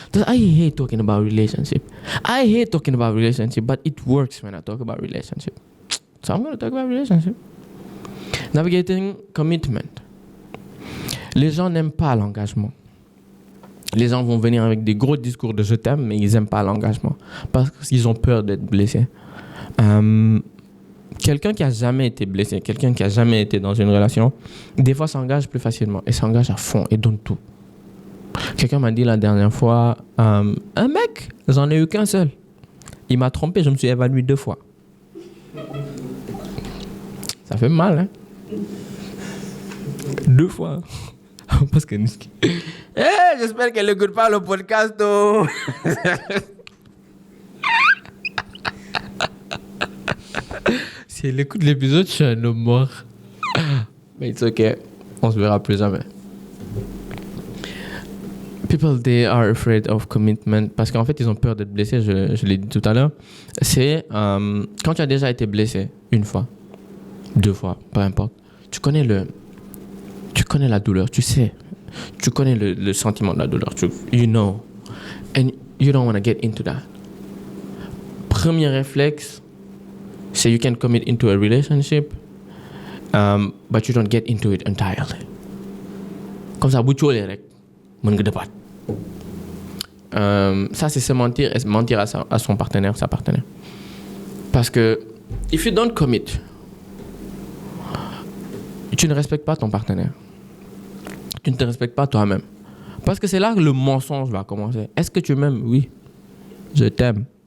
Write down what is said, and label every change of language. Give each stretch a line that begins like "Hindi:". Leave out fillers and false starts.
English: I hate talking about relationship. I hate talking about relationship, but it works when I talk about relationship. So I'm going to talk about relationship. Navigating commitment.
French: Les gens n'aiment pas l'engagement. Les gens vont venir avec des gros discours de je t'aime, mais ils n'aiment pas l'engagement parce qu'ils ont peur d'être blessés. Quelqu'un qui a jamais été blessé, quelqu'un qui a jamais été dans une relation, des fois s'engage plus facilement et s'engage à fond et donne tout. Quelqu'un m'a dit la dernière fois, un mec, j'en ai eu qu'un seul. Il m'a trompé, je me suis évanoui 2 fois. Ça fait mal, hein? 2 fois. Parce que j'espère qu'elle n'écoute pas le podcast. Oh. Si elle écoute l'épisode, je suis un homme mort. Mais
English: it's okay.
French: On se verra plus jamais.
English: People, they are afraid of commitment.
French: Parce qu'en fait, ils ont peur d'être blessés. Je l'ai dit tout à l'heure. C'est quand tu as déjà été blessé 1 fois, 2 fois, peu importe. Tu connais la douleur, tu sais. Tu connais le sentiment de la douleur.
English: You know. And you don't want to get into that.
French: Premier réflexe, c'est
English: you can commit into a relationship, but you don't get into it entirely.
French: Comme ça,
Wolof: bu coolee rek, mën nga départ.
French: Ça, c'est se mentir et mentir à son partenaire, sa partenaire. Parce que,
English: if you don't commit,
French: tu ne respectes pas ton partenaire. Tu ne te respectes pas toi-même. Parce que c'est là que le mensonge va commencer. Est-ce que tu m'aimes? Oui. Je t'aime.